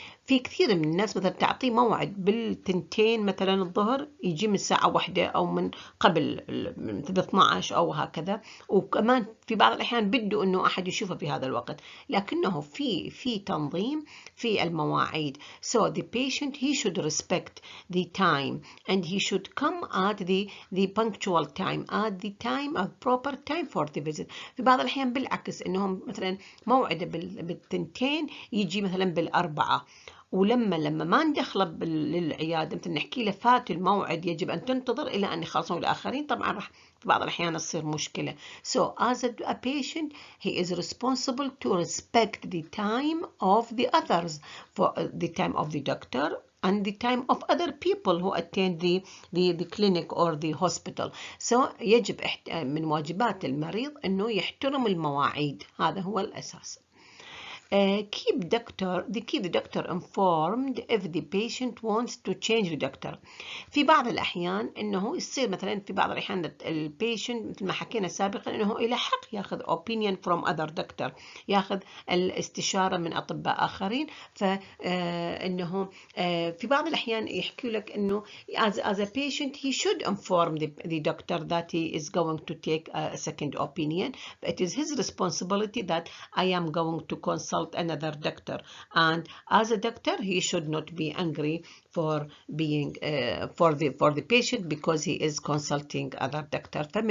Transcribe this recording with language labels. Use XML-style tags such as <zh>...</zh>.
<ar>في كثير من الناس مثلا تعطيه موعد بالتنتين مثلا الظهر، يجي من الساعة 1 أو من قبل مثل 12 أو هكذا، وكمان في بعض الأحيان بده إنه أحد يشوفه في هذا الوقت، لكنه في تنظيم في المواعيد.</ar> <en>So the patient he should respect the time and he should come at the punctual time, at the time of proper time for the visit.</en> <ar>في بعض الأحيان بالعكس إنهم مثلا موعده بالتنتين يجي مثلا بالأربعة، ولما ما ندخله للعيادة مثل نحكي له فات الموعد يجب أن تنتظر إلى أن يخلصون الآخرين، طبعا راح في بعض الأحيان تصير مشكلة.</ar> <en>So as a patient he is responsible to respect the time of the others, for the time of the doctor and the time of other people who attend the clinic or the hospital.</en> <ar>So يجب من واجبات المريض أنه يحترم المواعيد، هذا هو الأساس.</ar> <en>Keep the doctor informed if the patient wants to change the doctor.</en> <ar>في بعض الأحيان إنه يصير مثلا في بعض الأحيان البيشنت مثل ما حكينا سابقا إنه إلى حق ياخذ</ar> <en>opinion from other doctor،</en> <ar>ياخذ الاستشارة من أطباء آخرين، فإنه في بعض الأحيان يحكي لك إنه</ar> <en>as a patient he should inform the doctor that he is going to take a second opinion. It is his responsibility that I am going to consult another doctor, and as a doctor he should not be angry for being for the patient because he is consulting other doctor.</en>